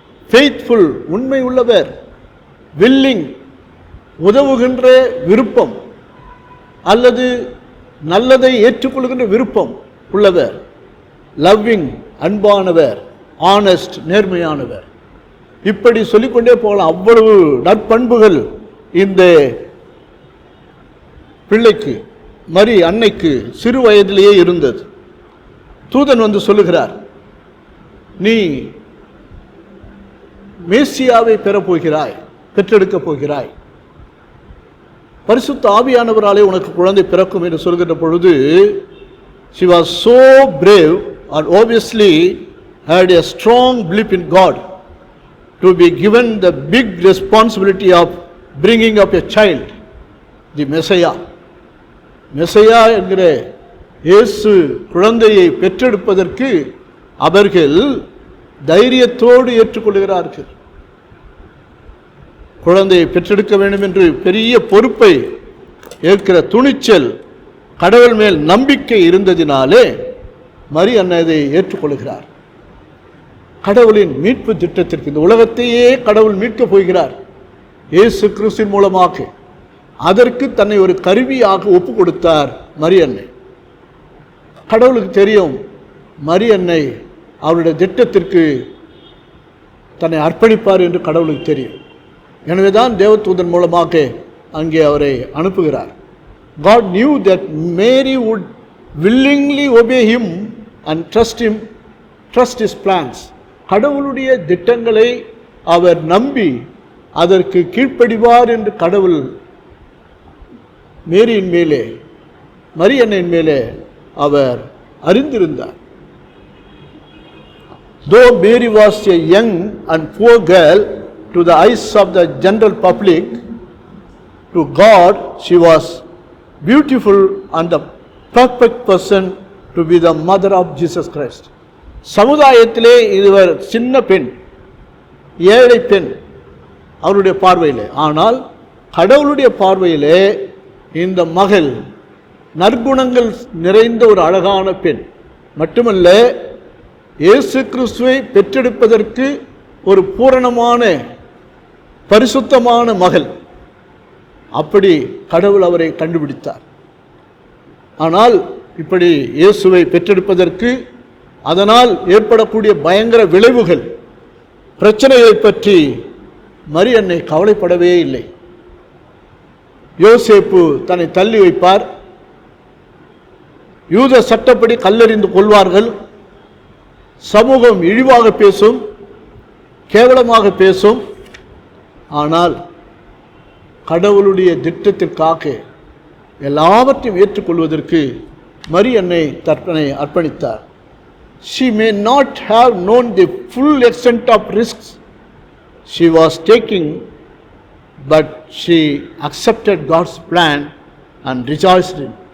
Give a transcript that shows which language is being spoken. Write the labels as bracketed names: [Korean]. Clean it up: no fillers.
[Tamil] Faithful, உண்மை உள்ளவர். Willing, உதவுகின்ற விருப்பம் அல்லது நல்லதை ஏற்றுக்கொள்கின்ற விருப்பம் உள்ளவர். லவ்விங், அன்பானவர். ஆனஸ்ட், நேர்மையானவர். இப்படி சொல்லிக்கொண்டே போகலாம். அவ்வளவு நற்பண்புகள் இந்த பிள்ளைக்கு, மரி அன்னைக்கு சிறு வயதிலேயே இருந்தது. தூதன் வந்து சொல்லுகிறார், நீ மேசியாவை பெறப்போகிறாய், பெற்றெடுக்கப் போகிறாய், பரிசுத்த ஆவியானவராலே உனக்கு குழந்தை பிறக்கும் என்று சொல்கின்ற பொழுது, [English] she was so brave and obviously had a strong belief in God to be given the big responsibility of bringing up a child, the Messiah. [Tamil] மெசையா என்கிற இயேசு குழந்தையை பெற்றெடுப்பதற்கு அவர்கள் தைரியத்தோடு ஏற்றுக்கொள்கிறார்கள். குழந்தையை பெற்றெடுக்க வேண்டும் என்று பெரிய பொறுப்பை ஏற்கிற துணிச்சல், கடவுள் மேல் நம்பிக்கை இருந்ததினாலே மரி அன்னை அதை ஏற்றுக்கொள்கிறார். கடவுளின் மீட்பு திட்டத்திற்கு, இந்த உலகத்தையே கடவுள் மீட்கப் போகிறார் இயேசு கிறிஸ்துவின் மூலமாக. அதற்கு தன்னை ஒரு கருவியாக ஒப்பு கொடுத்தார் மரி அன்னை. கடவுளுக்கு தெரியும் மரி அன்னை அவருடைய திட்டத்திற்கு தன்னை அர்ப்பணிப்பார் என்று கடவுளுக்கு தெரியும். எனவேதான் தேவதூதன் மூலமாக அங்கே அவரை அனுப்புகிறார். [English] God knew that Mary would willingly obey him and trust his plans. [Tamil] கடவுளுடைய திட்டங்களை அவர் நம்பி அதற்கு கீழ்ப்படிவார் என்று கடவுள் மேரியின் மேலே, மரியன்னையின் மேலே அவர் அறிந்திருந்தார். [English] Though Mary was a young and poor girl to the eyes of the general public, to God she was beautiful and the perfect person to be the mother of Jesus Christ. [Tamil] சமுதாயத்திலே இதுவர் சின்ன பெண், ஏழை பெண் அவருடைய பார்வையிலே. ஆனால் கடவுளுடைய பார்வையிலே இந்த மகள் நற்குணங்கள் நிறைந்த ஒரு அழகான பெண். மட்டுமல்ல, இயேசு கிறிஸ்துவை பெற்றெடுப்பதற்கு ஒரு பூரணமான பரிசுத்தமான மகள். அப்படி கடவுள் அவரை கண்டுபிடித்தார். ஆனால் இப்படி இயேசுவை பெற்றெடுப்பதற்கு அதனால் ஏற்படக்கூடிய பயங்கர விளைவுகள், பிரச்சனைகளை பற்றி மரியன்னை கவலைப்படவே இல்லை. யோசேப்பு தன்னை தள்ளி வைப்பார், யூத சட்டப்படி கல்லெறிந்து கொள்வார்கள், சமூகம் இழிவாக பேசும், கேவலமாக பேசும். ஆனால் கடவுளுடைய திட்டத்திற்காக எல்லாவற்றையும் ஏற்றுக்கொள்வதற்கு மரியன்னை தன்னை அர்ப்பணித்தார். [English] She may not have known the full extent of risks she was taking, but she accepted God's plan and rejoiced in.